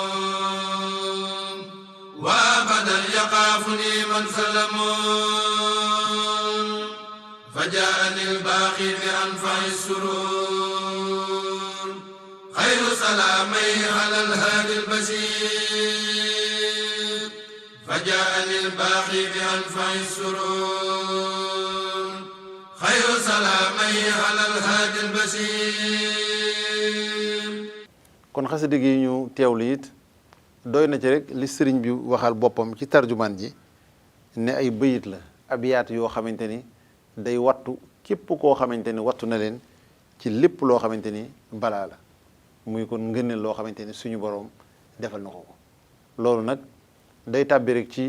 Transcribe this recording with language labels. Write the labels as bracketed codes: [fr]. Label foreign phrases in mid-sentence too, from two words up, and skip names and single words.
[ar] وأبدا يخافني من ظلم فجاءني الباقي بأنفع السرور خير سلامي على الهادي البشير فجاءني الباقي بأنفع السرور خير سلامي على الهادي البشير. [wo] kon xasida gi ñu teewlu it doy na ci rek li sëriñ bi waxal boppam ci tarjumaan ji ne ay bëyit la abiyaat yoo xamante ni day wattu képp koo xamante ni wattu na leen ci lépp loo xamante ni balaa la muy kon ngëneel loo xamante ni suñu boroom defal na ko loolu nag day tàbbi rek ci